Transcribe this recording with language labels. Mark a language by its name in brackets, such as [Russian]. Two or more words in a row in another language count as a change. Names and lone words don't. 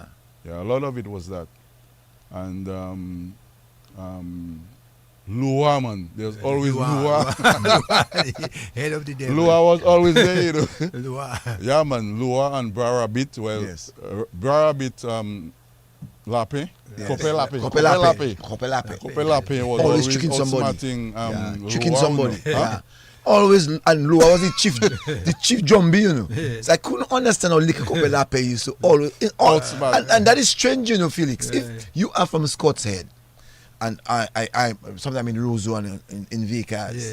[English] Yeah, a lot of it was that. And Lua, man. There's always Lua. Head of the devil. Lua was always there, you know. Lua. Yeah, man. Lua and Brarabit. Well, Yes. Brarabit, Lape. Yes. Kope Lape. Kopelape. Kope Lape was Always always tricking somebody. outsmarting, Tricking Lua, somebody. you know. Yeah. Always, and Lua was the chief zombie, you know. So I couldn't understand how Licky Kopelape used to always, Outsmart. and that is strange, you know, Felix. If you are from Scots Head, and I sometimes in Roseau and in Vickers,